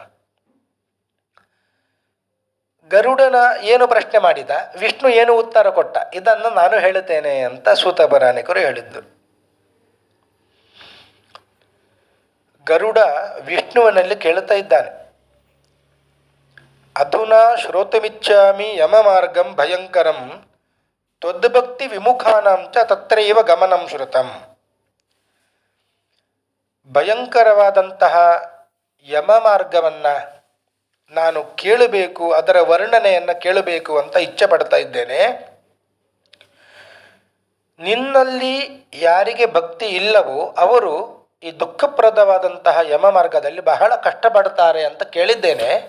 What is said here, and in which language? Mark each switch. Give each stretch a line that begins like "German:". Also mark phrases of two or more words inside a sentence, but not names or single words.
Kannada: ಗರುಡನ ಏನು ಪ್ರಶ್ನೆ ಮಾಡಿದ, ವಿಷ್ಣು ಏನು ಉತ್ತರ ಕೊಟ್ಟ, ಇದನ್ನು ನಾನು ಹೇಳುತ್ತೇನೆ ಅಂತ ಸೂತ ಪುರಾಣಿಕರು ಹೇಳಿದ್ದು. ಗರುಡ ವಿಷ್ಣುವಿನಲ್ಲಿ ಕೇಳುತ್ತಾ ಇದ್ದಾನೆ,
Sanskrit: ಅಧುನಾ ಶ್ರೋತುಮಿಚ್ಛಾಮಿ ಯಮಮಾರ್ಗಂ ಭಯಂಕರಂ ತ್ವದ್ಭಕ್ತಿ ವಿಮುಖಾನಾಂ ಚ ತತ್ರೈವ ಗಮನಂ ಶ್ರುತಂ.
Kannada: ಭಯಂಕರವಾದಂತಹ ಯಮ ಮಾರ್ಗವನ್ನು ನಾನು ಕೇಳಬೇಕು, ಅದರ ವರ್ಣನೆಯನ್ನು ಕೇಳಬೇಕು ಅಂತ ಇಚ್ಛೆ ಪಡ್ತಾ ಇದ್ದೇನೆ. ನಿನ್ನಲ್ಲಿ ಯಾರಿಗೆ ಭಕ್ತಿ ಇಲ್ಲವೋ ಅವರು ಈ ದುಃಖಪ್ರದವಾದಂತಹ ಯಮ ಮಾರ್ಗದಲ್ಲಿ ಬಹಳ ಕಷ್ಟಪಡ್ತಾರೆ ಅಂತ ಕೇಳಿದ್ದೇನೆ.